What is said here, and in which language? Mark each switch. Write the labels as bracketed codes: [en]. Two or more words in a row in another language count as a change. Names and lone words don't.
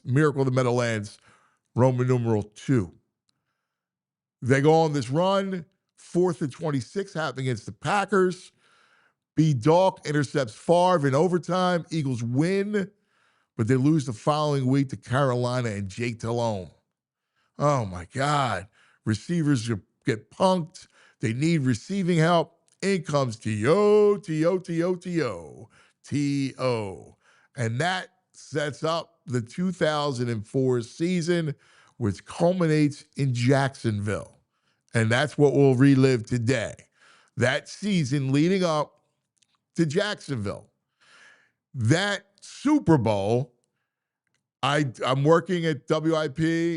[en] Miracle of the Meadowlands, Roman numeral 2. They go on this run, 4th and 26 happening against the Packers. B. Dalk intercepts Favre in overtime. Eagles win, but they lose the following week to Carolina and Jake Delhomme. Oh, my God. Receivers get punked. They need receiving help. In comes T.O., T.O., T.O., T.O., T.O. And that sets up the 2004 season, which culminates in Jacksonville. And that's what we'll relive today. That season leading up to Jacksonville. That Super Bowl, I'm working at WIP.